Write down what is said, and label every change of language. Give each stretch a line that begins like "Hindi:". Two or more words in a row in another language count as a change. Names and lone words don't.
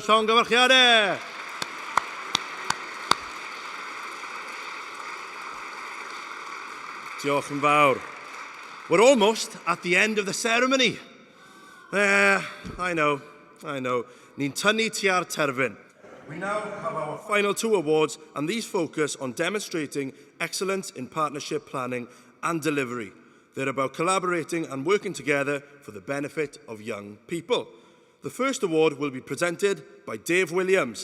Welsh: Llongyfarchiadau. Diolch yn fawr.
English: We're almost at the end of the ceremony. I know.
Welsh: Ni'n tynnu tua'r terfyn.
English: We now have our final 2 awards, and these focus on demonstrating excellence in partnership planning and delivery. They're about collaborating and working together for the benefit of young people. The first award will be presented by Dave Williams.